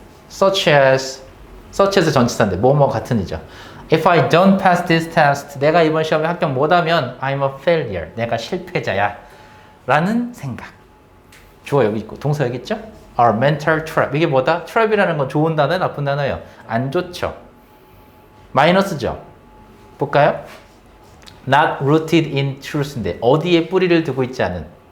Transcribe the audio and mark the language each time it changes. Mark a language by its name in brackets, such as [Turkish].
[English] such as [Korean] 전치사인데 뭐뭐 같은 이죠. [English] If I don't pass this test, [Korean] 내가 이번 시험에 합격 못하면 [English] I'm a failure. [Korean] 내가 실패자야. 라는 생각. 주어 여기 있고 동사 여기 있죠? [English] Our mental trap. 이게 뭐다? [Korean] trap이라는 건 좋은 단어예요? 나쁜 단어예요? 안 좋죠. 마이너스죠. 볼까요? [English] Not rooted in truth [Korean] 인데 어디에 뿌리를 두고 있지 않은.